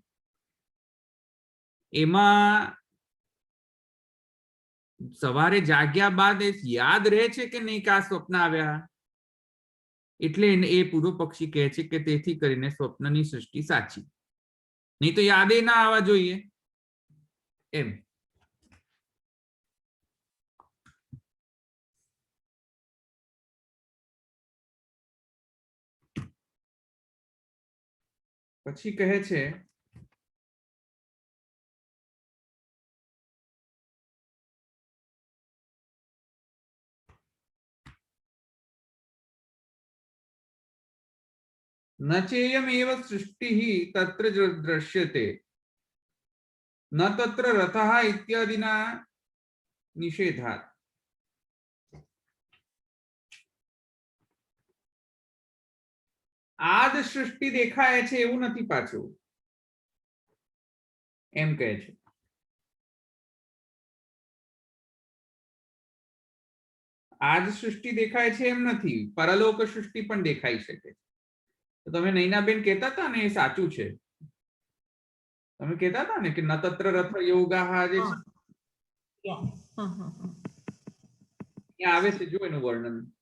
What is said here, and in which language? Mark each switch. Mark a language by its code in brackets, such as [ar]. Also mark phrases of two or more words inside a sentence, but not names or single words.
[gu] એમાં સવારે જાગ્યા બાદ એ યાદ રહે છે કે નહીં કે આ સ્વપ્ન આવ્યા એટલે એ પૂર્વ પક્ષી કહે છે કે તેથી કરીને સ્વપ્નની સૃષ્ટિ સાચી નહીં તો યાદે ના આવવા જોઈએ એમ પછી કહે છે [sa] न चेयमेव सृष्टिः तत्र दृश्यते न तत्र रथः इत्यादिना निषेधात् [gu] આજ સૃષ્ટિ દેખાય છે એવું નથી પાછું એમ કહે છે આજ સૃષ્ટિ દેખાય છે એમ નથી પરલોક સૃષ્ટિ પણ દેખાઈ શકે તો તમે નૈનાબેન કહેતા હતા ને એ સાચું છે તમે કહેતા હતા ને કે [sa] ન તત્ર રથ યોગાહ [gu] જે છે આવે છે જો એનું વર્ણન